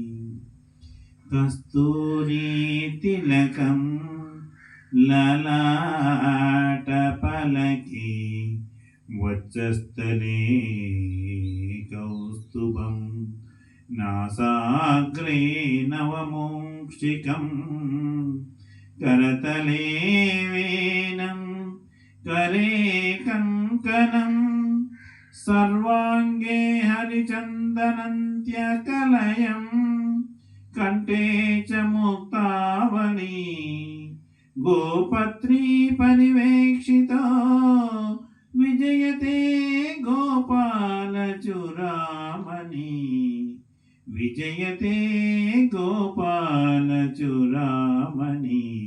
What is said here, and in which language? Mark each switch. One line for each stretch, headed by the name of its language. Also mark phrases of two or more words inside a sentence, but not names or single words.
Sanskrit: కస్తూరి తిలకం లలాట పలకి వక్షస్థలే కౌస్తుభం నాసాగ్రే నవమోక్షికం కరతలే వేనం करे कंकणं सर्वांगे हरिचंदनन्त्यकलयं कंठे च मुक्तावली गोपत्री परिवेक्षितो विजयते गोपाल चूड़ामणि विजयते गोपाल चूड़ामणि